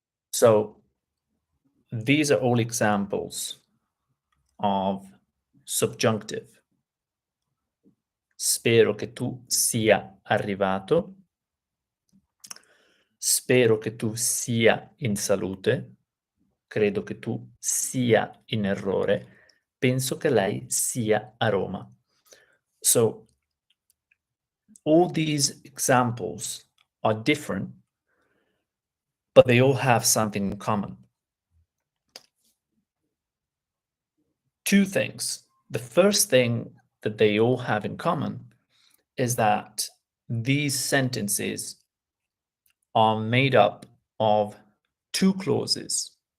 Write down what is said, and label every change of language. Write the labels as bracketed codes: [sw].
[en] So these are all examples of subjunctive. [it] Spero che tu sia arrivato. Spero che tu sia in salute. Credo che tu sia in errore. Penso che lei sia a Roma. [en] So all these examples are different, but they all have something in common. Two things. The first thing that they all have in common is that these sentences are made up of two clauses.